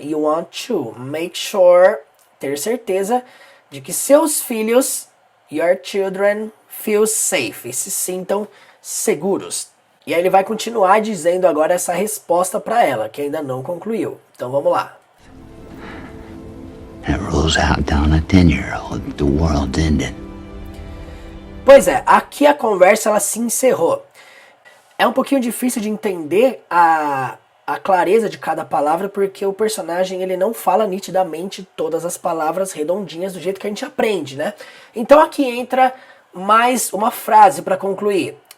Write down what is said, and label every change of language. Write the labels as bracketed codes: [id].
[en] You want to make sure, [pt] ter certeza de que seus filhos, [en] your children, feel safe. [pt] Se sintam seguros. E aí ele vai continuar dizendo agora essa resposta para ela, que ainda não concluiu. Então, vamos lá. [en] And it rolls out down a 10-year-old. The world's ended. [pt] Pois é, aqui a conversa ela se encerrou. É um pouquinho difícil de entender a clareza de cada palavra, porque o personagem ele não fala nitidamente todas as palavras redondinhas do jeito que a gente aprende, né? Então aqui entra mais uma frase para concluir.